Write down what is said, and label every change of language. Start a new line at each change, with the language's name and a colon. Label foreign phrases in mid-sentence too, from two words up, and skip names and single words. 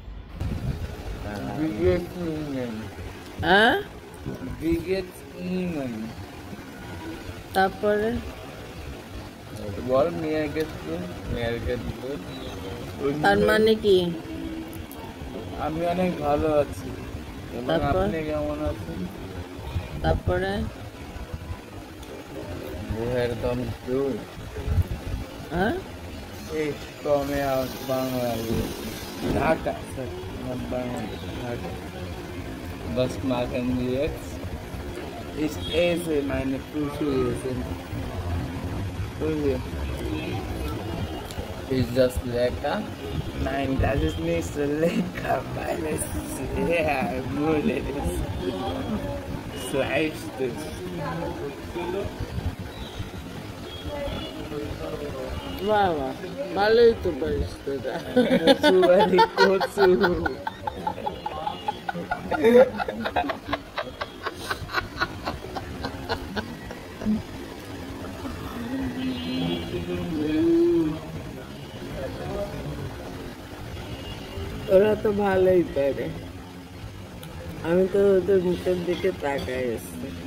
Bangla: হ্যাঁ, তারপরে বল তার মানে কি? আমি অনেক ভালো আছি। তারপর? আপনি কেমন আছেন? তারপরে
German: Woher kommst du?
Bangla: হ্যাঁ,
German: Ich komme aus Bangladesch.
English: Dhaka, not Bangladesh, Dhaka.
German: Was machen wir jetzt? Ich esse meine Frühstück. Ist das lecker? Nein, das ist nicht so lecker, weil es sehr müde ist. Schlecht ist.
Bangla: বাবা ভালোই তো পারিস তোরা। Suari kotsu. ওরা তো ভালোই পারে, আমি তো ওদের মুখের দিকে তাকাই আসছি।